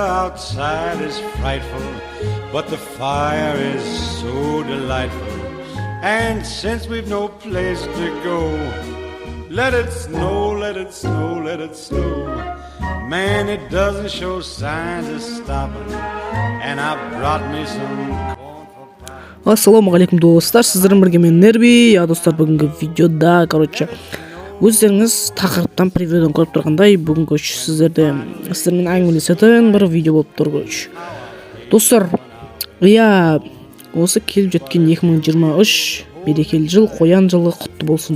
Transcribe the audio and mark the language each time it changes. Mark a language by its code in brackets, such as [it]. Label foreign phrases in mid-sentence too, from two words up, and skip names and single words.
[en] outside is frightful, but the fire is so delightful. And since we've no place to go, let it snow, let it snow, let it snow. Man, it doesn't show signs of stopping. And I brought me some corn for pie. [ar] السلام عليكم [kk] достар, сіздермен бірге мен Нерби. Достар, бүгінгі видеода, өздеріңіз тақырыптан превьюдан көріп тұрғандай, бүгін сіздермен әңгімелесетін бір видео болып тұр. Достар, осы келіп жеткен 2023 берекелі жыл, қоян жылы құтты болсын.